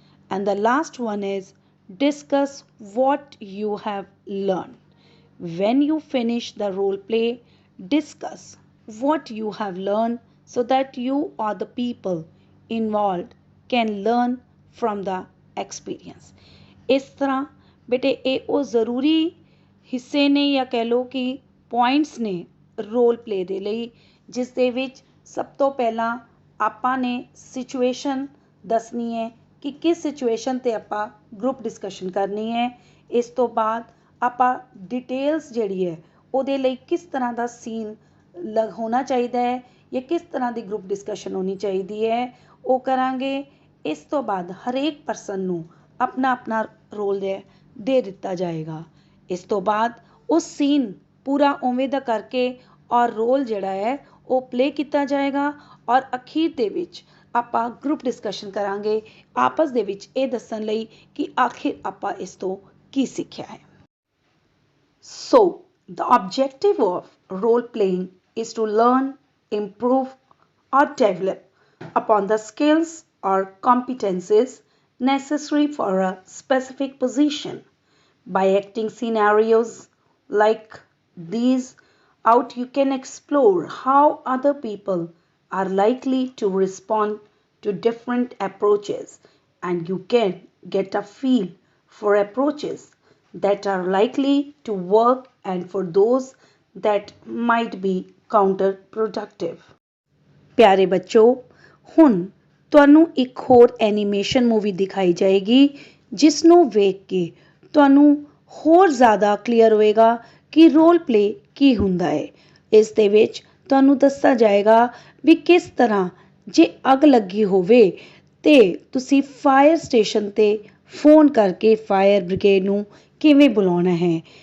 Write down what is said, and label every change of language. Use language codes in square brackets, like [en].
[en] And the last one is discuss what you have learned. When you finish the role play, discuss what you have learned so that you or the people involved can learn from the experience. [pa] ਇਸ ਤਰ੍ਹਾਂ ਬੇਟੇ ਇਹ ਉਹ ਜ਼ਰੂਰੀ ਹਿੱਸੇ ਨੇ ਜਾਂ ਕਹਿ ਲਓ ਕਿ ਪੁਆਇੰਟਸ ਨੇ ਰੋਲ ਪਲੇ ਦੇ ਲਈ, ਜਿਸ ਦੇ ਵਿੱਚ ਸਭ ਤੋਂ ਪਹਿਲਾਂ ਆਪਾਂ ਨੇ ਸਿਚੁਏਸ਼ਨ ਦੱਸਣੀ ਹੈ ਕਿ ਕਿਸ ਸਿਚੁਏਸ਼ਨ 'ਤੇ ਆਪਾਂ ਗਰੁੱਪ ਡਿਸਕਸ਼ਨ ਕਰਨੀ ਹੈ। ਇਸ ਤੋਂ ਬਾਅਦ ਆਪਾਂ ਡਿਟੇਲਸ ਜਿਹੜੀ ਹੈ ਉਹਦੇ ਲਈ ਕਿਸ ਤਰ੍ਹਾਂ ਦਾ ਸੀਨ ਹੋਣਾ ਚਾਹੀਦਾ ਹੈ ਜਾਂ ਕਿਸ ਤਰ੍ਹਾਂ ਦੀ ਗਰੁੱਪ ਡਿਸਕਸ਼ਨ ਹੋਣੀ ਚਾਹੀਦੀ ਹੈ ਉਹ ਕਰਾਂਗੇ। ਇਸ ਤੋਂ ਬਾਅਦ ਹਰੇਕ ਪਰਸਨ ਨੂੰ ਆਪਣਾ ਆਪਣਾ ਰੋਲ ਦੇ ਦਿੱਤਾ ਜਾਏਗਾ। ਇਸ ਤੋਂ ਬਾਅਦ ਉਹ ਸੀਨ ਪੂਰਾ ਉਵੇਂ ਦਾ ਕਰਕੇ ਔਰ ਰੋਲ ਜਿਹੜਾ ਹੈ ਉਹ ਪਲੇ ਕੀਤਾ ਜਾਏਗਾ ਔਰ ਅਖੀਰ ਦੇ ਵਿੱਚ ਆਪਾਂ ਗਰੁੱਪ ਡਿਸਕਸ਼ਨ ਕਰਾਂਗੇ ਆਪਸ ਦੇ ਵਿੱਚ ਇਹ ਦੱਸਣ ਲਈ ਕਿ ਆਖਿਰ ਆਪਾਂ ਇਸ ਤੋਂ ਕੀ ਸਿੱਖਿਆ ਹੈ। [en] So, the objective of role playing is to learn, improve, or develop upon the skills or competencies necessary for a specific position. By acting scenarios like these out, you can explore how other people are likely to respond to different approaches, and you can get a feel for approaches that are likely to work and for those that might be counterproductive. [pa] ਪਿਆਰੇ ਬੱਚੋ, ਹੁਣ ਤੁਹਾਨੂੰ ਇੱਕ ਹੋਰ animation movie ਦਿਖਾਈ ਜਾਏਗੀ ਜਿਸ ਨੂੰ ਵੇਖ ਕੇ ਤੁਹਾਨੂੰ ਹੋਰ ਜ਼ਿਆਦਾ ਕਲੀਅਰ ਹੋਏਗਾ ਕਿ ਰੋਲ ਪਲੇ ਕੀ ਹੁੰਦਾ ਹੈ। ਇਸ ਦੇ ਵਿੱਚ ਤੁਹਾਨੂੰ ਦੱਸਿਆ ਜਾਏਗਾ ਵੀ ਕਿਸ ਤਰ੍ਹਾਂ ਜੇ ਅੱਗ ਲੱਗੀ ਹੋਵੇ ਤੇ ਤੁਸੀਂ ਫਾਇਰ ਸਟੇਸ਼ਨ 'ਤੇ ਫੋਨ ਕਰਕੇ ਫਾਇਰ ਬ੍ਰਿਗੇਡ ਨੂੰ ਕਿਵੇਂ ਬੁਲਾਉਣਾ ਹੈ।